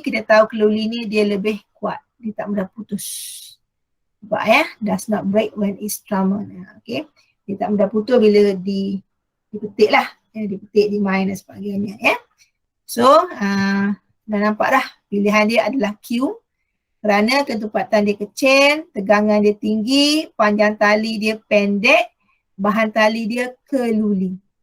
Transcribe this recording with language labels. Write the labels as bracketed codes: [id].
[ms] Kita tahu keluli ni dia lebih kuat. Dia tak mudah putus. Sebab ya, [en] does not break when it's strummed. [ms] Okay. Dia tak mudah putus bila dipetik lah. Ya, dipetik, dimain dan sebagainya. Ya. So, dah nampak dah pilihan dia adalah Q. Kerana ketepatan dia kecil, tegangan dia tinggi, panjang tali dia pendek, bahan tali dia keluli.